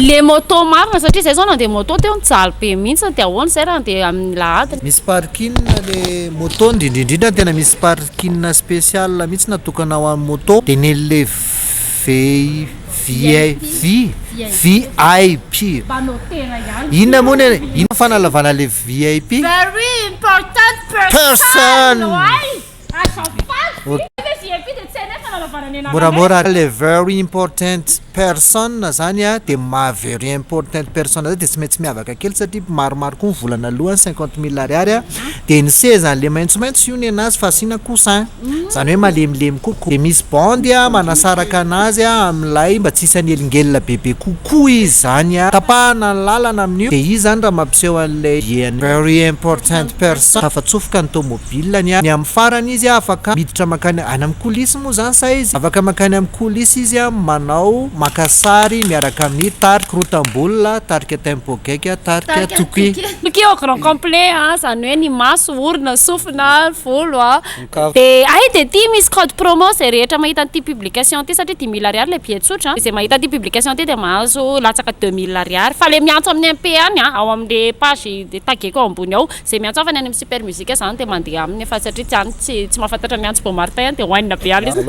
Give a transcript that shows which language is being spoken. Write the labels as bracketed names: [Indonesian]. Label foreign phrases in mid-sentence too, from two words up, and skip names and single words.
[Malagasy] le moto marina satria zay zao nandeha moto teo nijaly be mihitsy de ahoana zay raha andeha amin'ny lahady misy parking le moto indrindrindrindra tena misy [French] parking spécial [Malagasy] mihitsy natokana ho amin'ny moto de nelle VIP inona moa ino fanalavana le VIP [English] very important [Malagasy] person moramora le [English] very important person [Malagasy] zany a de ma [English] very important person [Malagasy] zay de tsy maintsy miavaka kely satria maromaro koa volana alohany 50 000 ariary a de ny sezany le maintsomaintso iony anazy fa asina coussin zany hoe malemilemy kokoa de misy bondy a manasaraka anazy a am'lay mba tsisy anyelingelina bebe kokoa izy zany a tapahana ny lalana amin'io de izy zany raha mampiseho an'lay [English] very important person [Malagasy] afa tsofoka ny tomobilany a ny amin'ny farany izy a afaka miditra makany any amin'ny coulisse moa zany sa izy afaka makany amin'ny coulisse izy a manao makasary miaraka amin'ny tarika rotambola tarika tempo gaiky tarika toky [French] au grand complet [Malagasy] zany hoe ny maso orona sofina volo de de ty misy [French] code promo [Malagasy] zay rehetra mahita an'ity publication ty satria 10 000 ariary le billet tsotra zay mahita an'ity publication ty de mahazo latsaka 2 000 ariary fa le miantso amin'ny MP any ao amin'le page de tageko ao ambony ao zay miantso avany any amin'ny super musique zany de mandeha aminy fa satria tsy mahafantatra miantso po martin de hoanina be aly izy